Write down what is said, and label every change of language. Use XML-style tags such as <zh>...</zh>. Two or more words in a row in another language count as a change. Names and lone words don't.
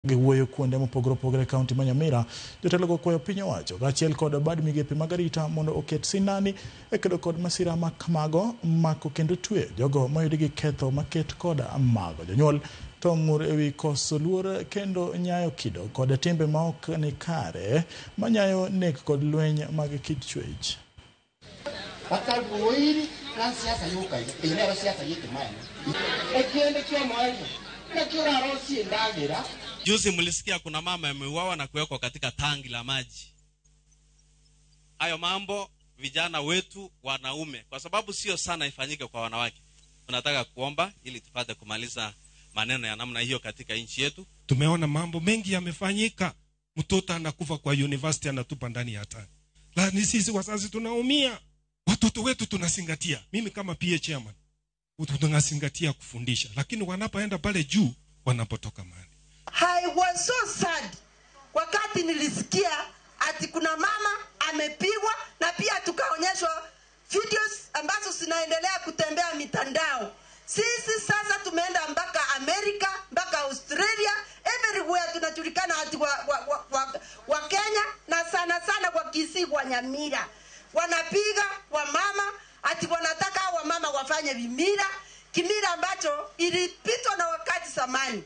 <luo>Giwuoyo kuonde mopogore opogore kaunti ma Nyamira, jotelo go kwayo piny owacho kaachiel kod bad migepe mag arita mondo oket sinani e kedo kod masira ma kamago, mako kendo tweyo jogo mayudi gi ketho maket kod mago. Jonyuol to ng'ur ewi koso luor kendo nyayo kido kod timbe maok ni kare manyayo nek kod lweny mag kit chwech.</luo> <sw>Juzi mlisikia kuna mama ameuawa na kuwekwa katika tangi la maji. Hayo mambo vijana wetu wanaume, kwa sababu sio sana ifanyike kwa wanawake, tunataka kuomba ili tupate kumaliza maneno ya namna hiyo katika nchi yetu. Tumeona mambo mengi yamefanyika, mtoto anakufa kwa university anatupa ndani ya tangi. Lakini sisi wazazi tunaumia. Watoto wetu tunasingatia. Mimi kama</sw> <en>PA chairman</en> <sw>tunasingatia kufundisha, lakini wanapoenda pale juu wanapotoka mahali.</sw> <en>I was so sad</en> <sw>wakati nilisikia ati kuna mama amepigwa, na pia tukaonyeshwa videos ambazo zinaendelea kutembea mitandao. Sisi sasa tumeenda mpaka Amerika, mpaka Australia, everywhere tunajulikana ati wa Kenya, na sana sana kwa Kisii, kwa Nyamira wanapiga wa mama, ati wanataka wa mama wafanye vimira, kimira ambacho ilipitwa na wakati zamani.</sw>